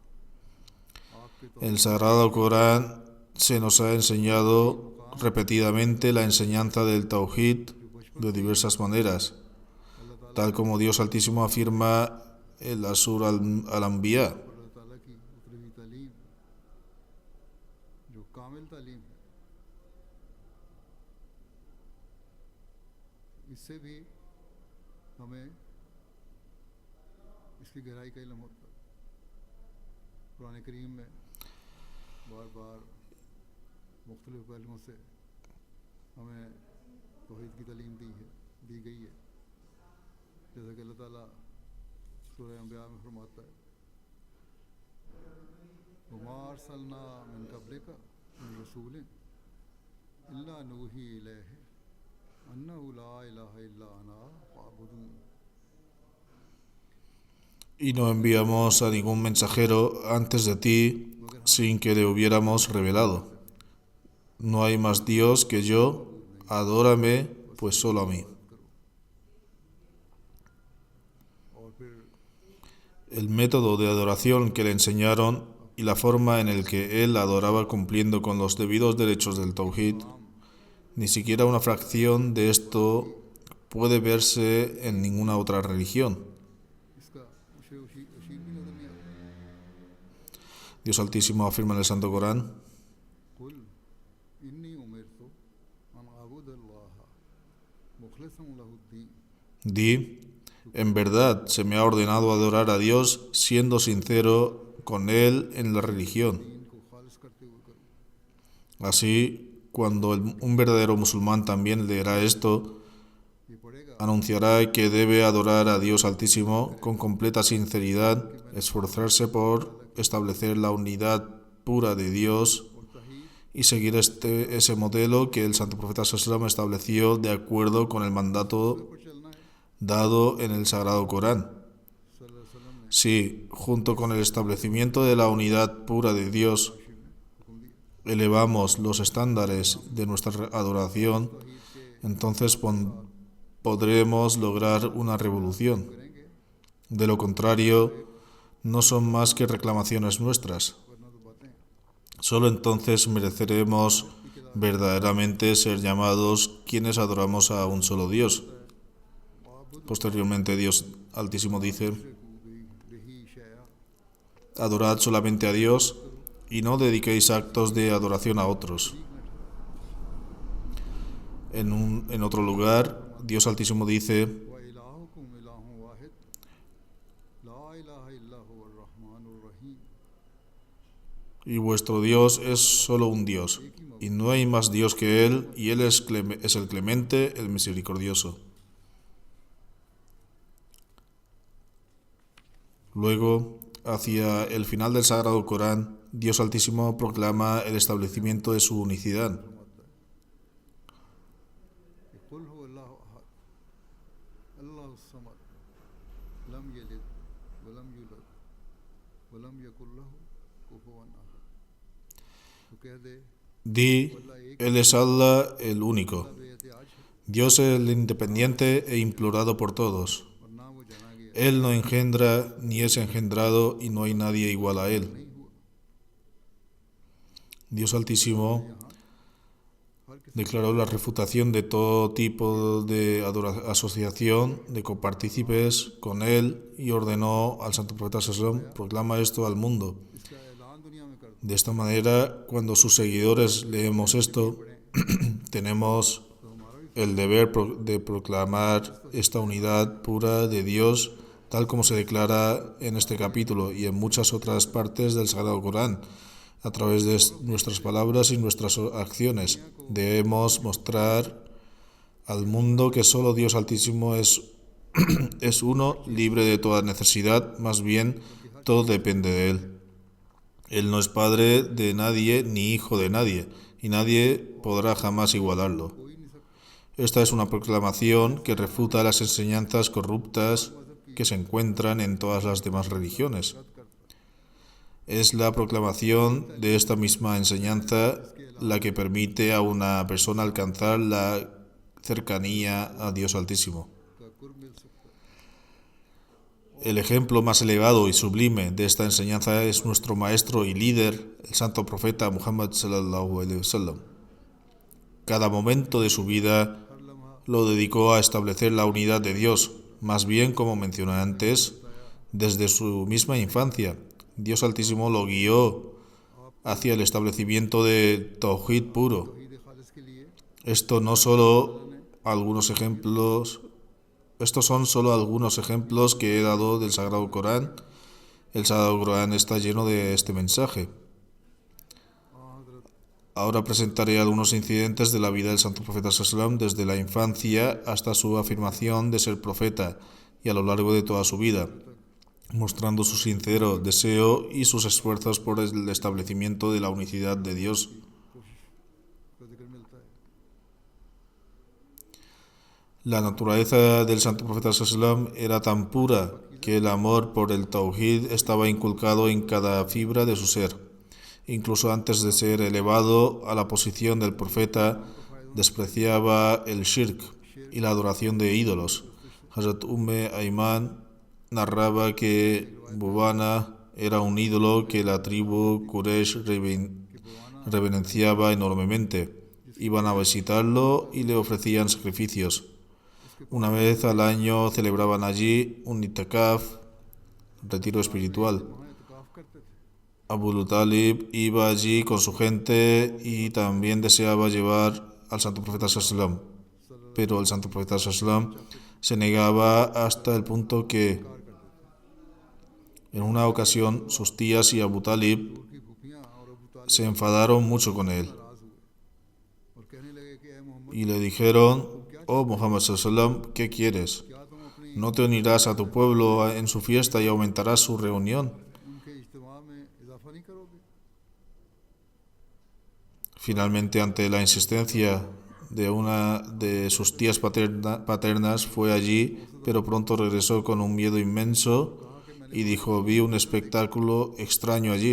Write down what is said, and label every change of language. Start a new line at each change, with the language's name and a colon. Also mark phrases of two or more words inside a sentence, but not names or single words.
Spanish: El Sagrado Corán se nos ha enseñado repetidamente la enseñanza del Tawhid de diversas maneras, tal como Dios Altísimo afirma en la Sura al-Anbiya.
Urdu: اس سے بھی ہمیں اس کی گہرائی کا علم ہوتا ہے. قرآن کریم میں بار بار مختلف پہلوؤں سے ہمیں توحید کی تعلیم دی گئی ہے جیسا کہ اللہ تعالیٰ سورہ انبیاء میں فرماتا ہے
Arabic: وما أرسلنا من قبلك من رسول إلا نوحي إليه أنه لا إله إلا أنا فاعبدون
Spanish: Y no enviamos a ningún mensajero antes de ti sin que le hubiéramos revelado. No hay más Dios que yo, adórame pues solo a mí.
Urdu: اور پھر
Spanish: El método de adoración que le enseñaron y la forma en el que él adoraba cumpliendo con los debidos derechos del Tawhid, ni siquiera una fracción de esto puede verse en ninguna otra religión.
Urdu: اس کا عشیر بھی نظر نہیں آتا
Spanish: Dios Altísimo afirma en el Santo Corán:
Arabic: قل إني أمرت أن أعبد الله مخلصا له الدين
Spanish: Di, en verdad se me ha ordenado adorar a Dios siendo sincero con Él en la religión.
Urdu: دین کو خالص کرتے ہوئے کروں
Spanish: Así, cuando un verdadero musulmán también leerá esto,
Urdu: یہ پڑھے گا
Spanish: anunciará que debe adorar a Dios Altísimo con completa sinceridad, esforzarse por establecer la unidad pura de Dios
Urdu: اور توحید
Spanish: y seguir ese modelo que el Santo Profeta ﷺ estableció de acuerdo con el mandato
Urdu: پر چلنا ہے
Spanish: dado en el Sagrado Corán.
Arabic: صلی اللہ علیہ وسلم نے
Spanish: Si, junto con el establecimiento de la unidad pura de Dios,
Urdu: حکم دیا
Spanish: elevamos los estándares de nuestra adoración, entonces podremos lograr una revolución.
Urdu: کریں گے
Spanish: De lo contrario, no son más que reclamaciones nuestras.
Urdu: ورنہ تو باتیں
Spanish: Solo entonces mereceremos verdaderamente ser llamados quienes adoramos a un solo Dios. Posteriormente, Dios Altísimo dice:
Arabic: به شيئا
Spanish: adorad solamente a Dios y no dediquéis actos de adoración a otros. En otro lugar, Dios Altísimo dice:
Arabic: وإلهكم إله واحد لا إله إلا هو الرحمن الرحيم
Spanish: y vuestro Dios es solo un Dios, y no hay más Dios que Él, y Él es el clemente, el misericordioso. Luego, hacia el final del Sagrado Corán, Dios Altísimo proclama el establecimiento de su unicidad.
Arabic: قل هو الله أحد الله الصمد لم يلد ولم يولد ولم يكن له كفوا أحد
Urdu: تو کہہ دے
Spanish: Di, Él es Allah el único,
Urdu: بے احتیاج ہے
Spanish: Dios el independiente e implorado por todos.
Urdu: اور نہ وہ جانا گیا
Spanish: Él no engendra ni es engendrado y no hay nadie igual a Él.
Urdu: نہیں ہوا
Spanish: Dios Altísimo
Urdu: ہر کسی
Spanish: declaró la refutación de todo tipo de asociación de copartícipes con Él y ordenó al Santo Profeta ﷺ: proclama esto al mundo.
Urdu: اس کا اعلان دنیا میں کر دو
Spanish: De esta manera, cuando sus seguidores leemos esto, tenemos
Urdu: تو ہمارا بھی
Spanish: el deber de proclamar esta unidad pura de Dios, tal como se declara en este capítulo y en muchas otras partes del Sagrado Corán. A través de nuestras palabras y nuestras acciones debemos mostrar al mundo que solo Dios Altísimo es uno, libre de toda necesidad, más bien todo depende de Él. Él no es padre de nadie ni hijo de nadie, y nadie podrá jamás igualarlo.
Urdu: کوئی نہیں سکتا
Spanish: Esta es una proclamación que refuta las enseñanzas corruptas que se encuentran en todas las demás religiones.
Urdu: رد کرتا
Spanish: Es la proclamación de esta misma enseñanza la que permite a una persona alcanzar la cercanía a Dios Altísimo.
Urdu: کا قرب مل سکتا ہے
Spanish: El ejemplo más elevado y sublime de esta enseñanza es nuestro maestro y líder, el santo profeta Muhammad
Arabic: صلى الله عليه وسلم.
Spanish: Cada momento de su vida
Urdu: ہر لمحہ
Spanish: lo dedicó a establecer la unidad de Dios, más bien, como mencioné antes, desde su misma infancia. Dios Altísimo lo guió hacia el establecimiento de Tawhid puro.
Urdu: توحید خالص کے لیے
Spanish: Estos son solo algunos ejemplos que he dado del Sagrado Corán. El Sagrado Corán está lleno de este mensaje.
Urdu: हज़रत
Spanish: Ahora presentaré algunos incidentes de la vida del Santo Profeta ﷺ desde la infancia hasta su afirmación de ser profeta y a lo largo de toda su vida, mostrando su sincero deseo y sus esfuerzos por el establecimiento de la unicidad de Dios.
Urdu: کا ذکر ملتا ہے.
Spanish: La naturaleza del Santo Profeta ﷺ era tan pura que el amor por el Tawhid estaba inculcado en cada fibra de su ser. Incluso antes de ser elevado a la posición del profeta, despreciaba el shirk y la adoración de ídolos. Hazrat Ayman narraba que Bubana era un ídolo que la tribu Quraysh reverenciaba enormemente. Iban a visitarlo y le ofrecían sacrificios. Una vez al año celebraban allí un itikaf, retiro espiritual.
Urdu: وہاں اعتکاف کرتے تھے.
Spanish: Abu Talib iba allí con su gente y también deseaba llevar al Santo Profeta ﷺ, pero el Santo Profeta ﷺ se negaba hasta el punto que en una ocasión sus tías y Abu Talib
Urdu: ان کی پھوپھیاں اور ابو طالب
Spanish: se enfadaron mucho con él
Urdu: ناراض ہوئے اور کہنے لگے کہ اے محمد,
Spanish: y le dijeron: «Oh Muhammad ﷺ, ¿qué quieres?
Urdu: کیا تم اپنی
Spanish: ¿No te unirás a tu pueblo en su fiesta y aumentarás su reunión?»
Urdu: ان کے اجتماع میں اضافہ نہیں کرو گے?
Spanish: Finalmente, ante la insistencia de una de sus tías paternas, fue allí, pero pronto regresó con un miedo inmenso y dijo: «Vi un espectáculo extraño allí».